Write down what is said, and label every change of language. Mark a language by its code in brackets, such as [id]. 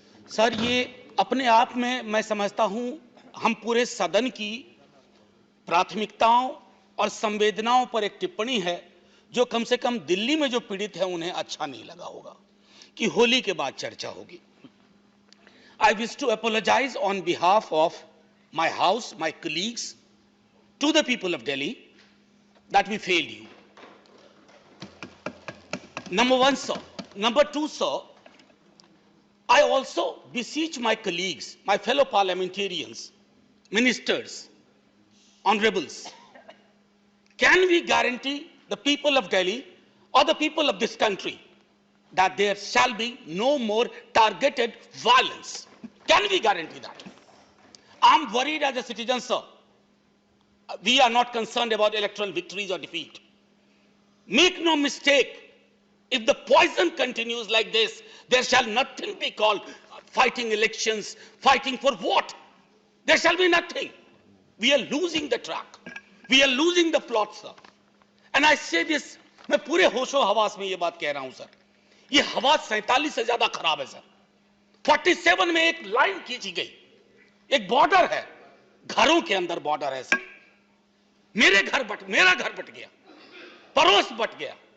[hi] Sir, ये अपने आप में मैं समझता हूँ हम पूरे सदन की प्राथमिकताओं और संवेदनाओं पर एक टिप्पणी है जो कम से कम दिल्ली में जो पीड़ित है उन्हें अच्छा नहीं लगा होगा कि होली के बाद चर्चा होगी। [en] I wish to apologize on behalf of my house, my colleagues, to the people of Delhi that we failed you. Number one, sir. Number two, sir, I also beseech my colleagues, my fellow parliamentarians, ministers, honorables, can we guarantee the people of Delhi or the people of this country that there shall be no more targeted violence? Can we guarantee that? I'm worried as a citizen, sir. We are not concerned about electoral victories or defeat. Make no mistake, if the poison continues like this, there shall nothing be called fighting elections. Fighting for what? There shall be nothing. We are losing the track. We are losing the plot, sir. And I say this, [hi] मैं पूरे होशो हवास में ये बात कह रहा हूं sir, ये हवास 47 से ज्यादा खराब है सर। 47 में एक लाइन खींची गई, एक बॉर्डर है, घरों के अंदर बॉर्डर है सर। मेरा घर बट गया, पड़ोस बट गया।